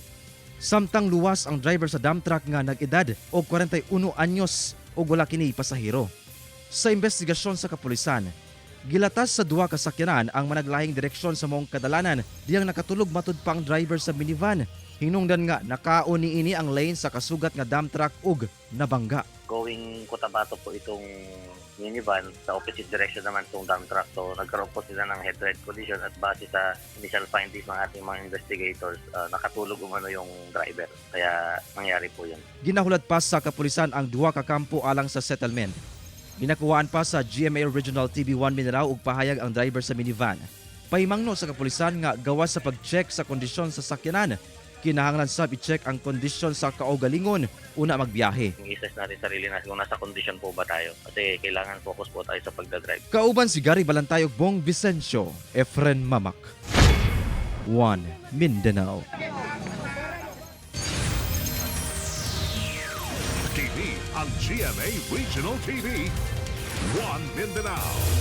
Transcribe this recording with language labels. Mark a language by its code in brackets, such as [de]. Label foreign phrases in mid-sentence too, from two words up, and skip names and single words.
[ceb] Samtang luwas ang driver sa dump truck nga nag-edad og 41 anyos ug wala kini pasahero. Sa investigasyon sa kapulisan, gilatas sa duha ka sakyanan ang managlahing direksyon sa mong kadalanan diyang nakatulog matud pa ang driver sa minivan. Hinungdan nga nakaon niini ang lane sa kasugat nga dump truck ug nabangga. [tl] Going Cotabato po itong minivan, sa [en] opposite direction [tl] naman itong dump truck. So nagkaroon po sila ng [en] head-to-head collision [tl] at base sa [en] initial findings [tl] ng ating mga investigators, nakatulog umano yung driver. Kaya nangyari po yun. [ceb] Ginahulat pa sa kapulisan ang duha ka kampo alang sa settlement. Ginakuhaan pa sa GMA Regional TV1 Mindanao ug pahayag ang driver sa minivan. Pahimangno sa kapulisan nga gawas sa pag-check sa kondisyon sa sakyanan, kinahanglan sab i-check ang kondisyon sa kaugalingon una magbiyahe. [tl] I-assess natin sarili natin kung nasa kondisyon po ba tayo kasi kailangan focus po tayo sa pagdadrive. [ceb] Kauban si Gary Balantay ug Bong Vicencio, Efren Mamak. 1 Mindanao. TV ang GMA Regional TV 1 Mindanao.